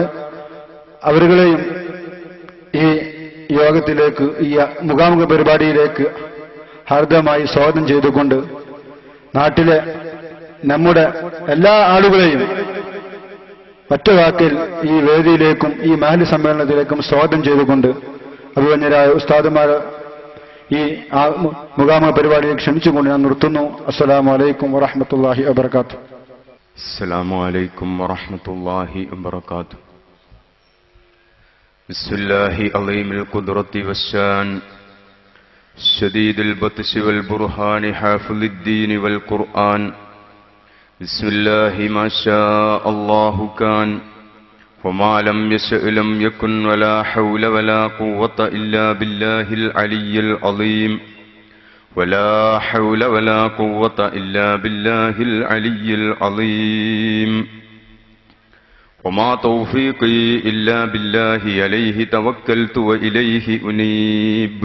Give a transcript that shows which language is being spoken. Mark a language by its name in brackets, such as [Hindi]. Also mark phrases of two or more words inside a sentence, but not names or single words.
[Malayalam] അവരുകളെയും ഈ യോഗത്തിലേക്ക്, ഈ മുഖാമുഖ പരിപാടിയിലേക്ക് ഹാർദമായി സ്വാഗതം ചെയ്തുകൊണ്ട് നാട്ടിലെ നമ്മുടെ എല്ലാ ആളുകളെയും ഒറ്റ വാക്കിൽ ഈ വേദിയിലേക്കും ഈ മഹൽ സമ്മേളനത്തിലേക്കും സ്വാഗതം ചെയ്തുകൊണ്ട് അഭിമന്യരായ ഉസ്താദുമാർ ഈ മുഖാമുഖ പരിപാടിയിലേക്ക് ക്ഷണിച്ചുകൊണ്ട് ഞാൻ നിർത്തുന്നു. [Arabic] السلام عليكم ورحمة الله وبركاته. السلام عليكم ورحمة الله وبركاته. بسم الله عظيم القدرة والشان شديد البطش والبرهان حافظ الدين والقرآن. بسم الله ما شاء الله كان وما لم يشأ لم يكن ولا حول ولا قوة إلا بالله العلي العظيم ولا حول ولا قوة إلا بالله العلي العظيم وما توفيقي إلا بالله عليه توكلت وإليه أنيب.